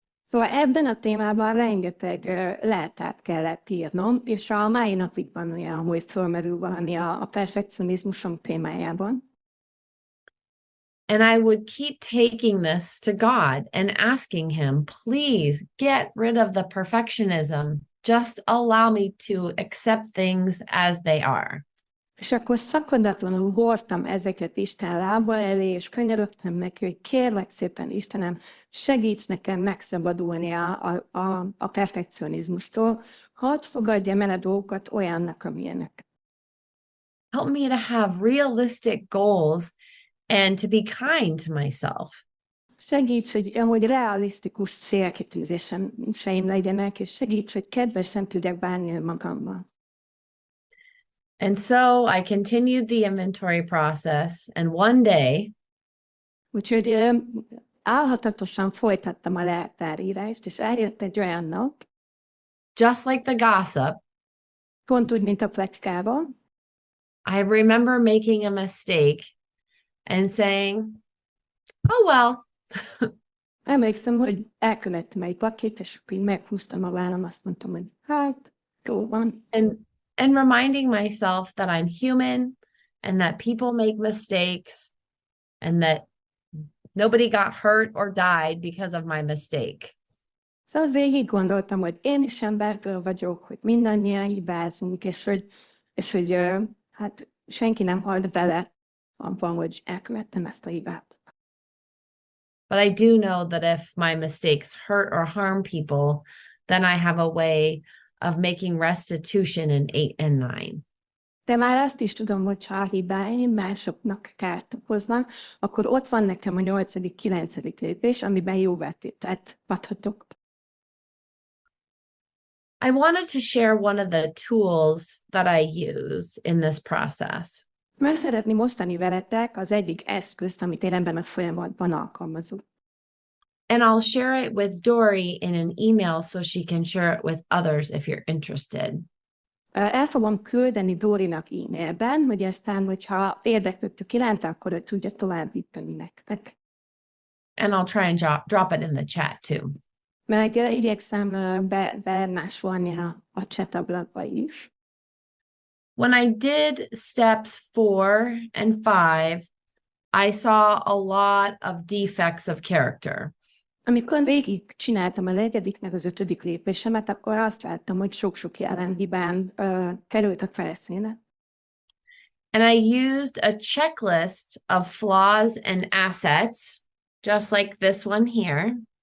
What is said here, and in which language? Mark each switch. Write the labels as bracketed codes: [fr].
[hu] Szóval ebben a témában rengeteg leltárt kellett írnom, és a mai napig van olyan, hogy fölmerül valami a perfekcionizmusom témájában. [en] And I would keep taking this to God and asking him, please get rid of the perfectionism. Just allow me to accept things as they are. [hu] És akkor szakadatlanul hordtam ezeket Isten lába elé, és könyörögtem neki, hogy kérlek szépen, Istenem, segíts nekem megszabadulni a perfekcionizmustól, hadd fogadjam el a dolgokat olyannak, amilyenek. [en] Help me to have realistic goals and to be kind to myself. [hu] Segíts, hogy realisztikus célkitűzéseim legyenek, és segíts, hogy kedvesen tudjak bánni magammal. [en] And so I continued the inventory process, and one day, [hu] úgyhogy álhatatosan folytattam a leltárírást, és eljött egy olyan nap, [en] just like the gossip, [hu] pont úgy, mint a pletykában, [en] I remember making a mistake, and saying, oh, well. [hu] Emlékszem, hogy elkövettem egy pakét, és akkor így meghúztam a vállam, azt mondtam, hogy hát, jó van. [en] And reminding myself that I'm human and that people make mistakes and that nobody got hurt or died because of my mistake. [hu] Szóval végig gondoltam, hogy én is emberből vagyok, hogy mindannyian hibázunk, és hogy hát senki nem halt vele abban, hogy elkövettem ezt a hibát. [en] But I do know that if my mistakes hurt or harm people, then I have a way of making restitution in 8 and 9. [hu] De már azt is tudom, hogy ha a hibáim másoknak kárt okoznak, akkor ott van nekem a 8., 9. lépés, amiben jóvátételt adhatok. [en] I wanted to share one of the tools that I use in this process. [hu] Meg szeretném osztani veletek az egyik eszközt, amit én ebben a folyamatban alkalmazok. [en] And I'll share it with Dory in an email so she can share it with others if you're interested. [hu] El fogom küldeni Dórinak e-mailben, hogy aztán, hogyha érdeklődtök iránta, akkor ő tudja továbbítani nektek. [en] And I'll try and drop it in the chat too. [hu] Meg igyekszem bemásolni a chat ablakba is. [en] When I did steps 4 and 5, I saw a lot of defects of character. [hu] Amikor végig csináltam a 4. meg az 5. lépésemet, akkor azt láttam, hogy sok-sok jelenhibán került a felszínre. [en] And I used a checklist of flaws and assets, just like this one here.